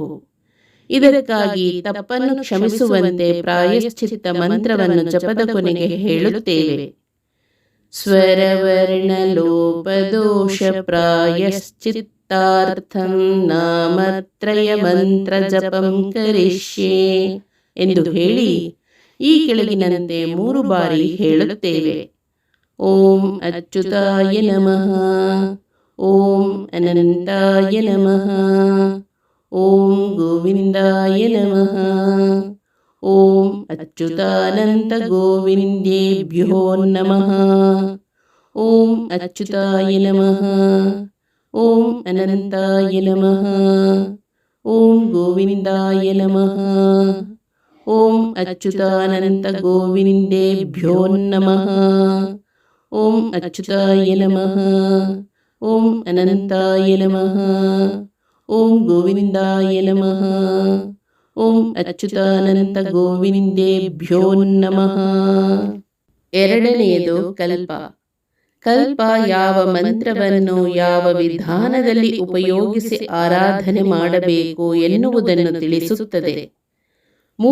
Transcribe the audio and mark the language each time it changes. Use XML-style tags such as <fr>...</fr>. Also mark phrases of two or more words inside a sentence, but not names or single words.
<kn>ಇದಕ್ಕಾಗಿ ತಪ್ಪನ್ನು ಕ್ಷಮಿಸುವಂತೆ ಪ್ರಾಯಶ್ಚಿತ್ತ ಮಂತ್ರವನ್ನು ಜಪದ ಕೊನೆಗೆ ಹೇಳುತ್ತೇವೆ.</kn> <sa>ಸ್ವರವರ್ಣ ಲೋಪದೋಷ ಪ್ರಾಯಶ್ಚಿತ್ತಾರ್ಥಂ ನಾಮತ್ರಯ ಮಂತ್ರ ಜಪಂ ಕರಿಷ್ಯೆ</sa> <kn>ಎಂದು ಹೇಳಿ ಈ ಕೆಳಗಿನಂತೆ 3 ಬಾರಿ ಹೇಳುತ್ತೇವೆ.</kn> <sa>ಓಂ ಅಚ್ಯುತಾಯ ನಮಃ, ಓಂ ಅನಂತಾಯ ನಮಃ, ಓಂ ಗೋವಿಂದಾಯ ನಮಃ, ಓಂ ಅಚ್ಯುತಾನಂತ ಗೋವಿಂದೇಭ್ಯೋ ನಮಃ, ಓಂ ಅಚ್ಯುತಾಯ ನಮಃ, ಓಂ ಅನಂತಾಯ ನಮಃ, ಓಂ ಗೋವಿಂದಾಯ ನಮಃ, ಓಂ ಅಚ್ಯುತಾನಂತ ಗೋವಿಂದೇಭ್ಯೋ ನಮಃ, ಓಂ ಅಚ್ಯುತಾಯ ನಮಃ, ಓಂ ಅನಂತಾಯ ನಮಃ, ಓಂ ಗೋವಿಂದಾಯ ನಮಃ, ಓಂ ಅಚ್ಯುತಾನಂತ ಗೋವಿಂದೇಭ್ಯೋ ನಮಃ.</sa> <kn>ಎರಡನೆಯದು ಕಲ್ಪ. ಕಲ್ಪ ಯಾವ ಮಂತ್ರವನ್ನು ಯಾವ ವಿಧಾನದಲ್ಲಿ ಉಪಯೋಗಿಸಿ ಆರಾಧನೆ ಮಾಡಬೇಕು ಎನ್ನುವುದನ್ನು ತಿಳಿಸುತ್ತದೆ.</kn>